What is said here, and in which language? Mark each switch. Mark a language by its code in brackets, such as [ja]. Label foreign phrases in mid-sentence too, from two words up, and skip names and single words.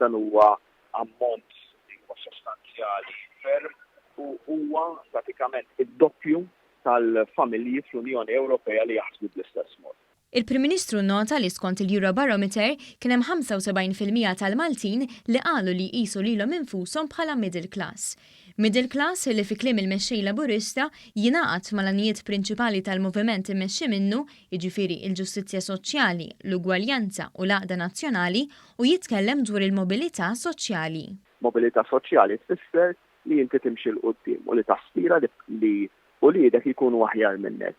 [mt] Dan huwa ammont sostanzjali ferm u huwa pratikament id-doppju tal-familji fl-Unjoni Ewropea li jaħsbu bl-istess mod. Il-Prim Ministru nota li skont il-Eurobarometer kien hemm 75% tal-Maltin li qalu li jqisu lilhom infushom bħala [en] middle class. Middle class [mt] li fi kliem il-mexxej Laburista jingħaqad mal-għanijiet prinċipali tal-moviment immexxi minnu, jiġifieri il-ġustizzja soċjali, l-ugwaljanza u l-għaqda nazzjonali u jitkellem dwar il-mobilità soċjali. Mobilità soċjali tfisser li inti timxi l-qudiem u li taspira li u li dak ikunu aħjar minnek.